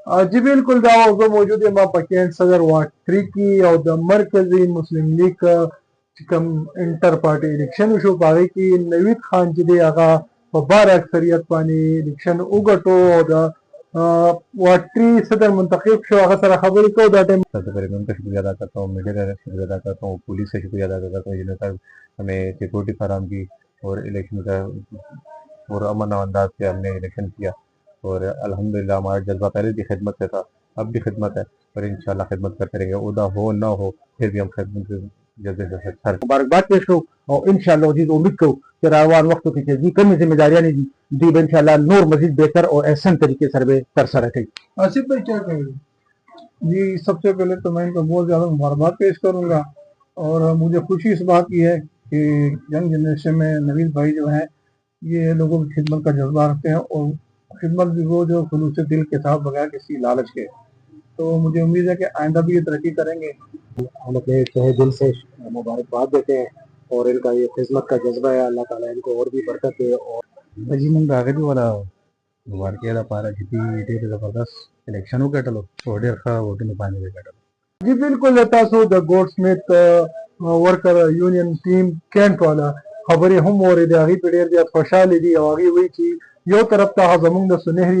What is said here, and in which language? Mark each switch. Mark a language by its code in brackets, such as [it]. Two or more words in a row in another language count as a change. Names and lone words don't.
[ps] جی بالکل دا اوضاع موجود ما په کینټ صدر واټ 3 کې او د مرکزی مسلم لیگ چې کوم [en] inter party election [ps] وشو په هغې کې نوید خان چې دی هغه په بار اکثریت باندې الیکشن وګټو او د واټ 3 صدر منتخب شو. هغه سره خبرې کوو دا ټایم. [ur] سب سے پہلے میں ان کا شکریہ ادا کرتا ہوں، میڈیا کا شکریہ ادا کرتا ہوں، پولیس کا شکریہ ادا کرتا ہوں جنہوں نے ہمیں سیکورٹی فراہم کی اور الیکشن کا اور امن و انداز سے ہم نے الیکشن کیا. اور الحمدللہ ہمارا جذبہ پہلے بھی خدمت سے تھا، اب بھی خدمت ہے اور انشاءاللہ خدمت کرتے رہیں گے. عہدہ ہو نہ ہو پھر بھی ہم خدمت کے جذبے سے سر [ps] مبارکباد پیش کوو او انشاءالله دې امید کوو چې روان وختو کې چې دې کومې ذمہداریانې دي دوی به انشاءالله نور [ur] مزید بہتر اور احسن طریقے [ps] سره به ترسره کوي. [ur] آصف بھائی کیا کہیں گے؟ جی سب سے پہلے تو میں ان کو بہت زیادہ مبارکباد پیش کروں گا اور مجھے خوشی اس بات کی ہے کہ [en] young generation [ur] میں نوید بھائی جو ہیں یہ لوگوں کی خدمت کا جذبہ رکھتے ہیں اور خدمت بھی وہ جو خلوص دل کے ساتھ بغیر کسی لالچ کے. تو مجھے امید ہے کہ آئندہ بھی یہ ترقی کریں گے. ہم اپنے تہہ دل سے مبارکباد دیتے ہیں اور ان کا یہ خدمت کا جذبہ ہے، اللہ تعالیٰ ان کو اور بھی برکت دے. اور [ps] جی مونږ هغه والا مبارکي لپاره چې ډېر زبردست الیکشن وګټلو او ډېر ښه ووټونه باندې وګټلو. جی بالکل تاسو د ګوډ سمیت ورکر یونین ټیم کینټ والا خبرې هم واورېدې، هغې پې ډېر زیات خوشحالې دي او هغې وایي چې یو طرف ته زموږ د سنهري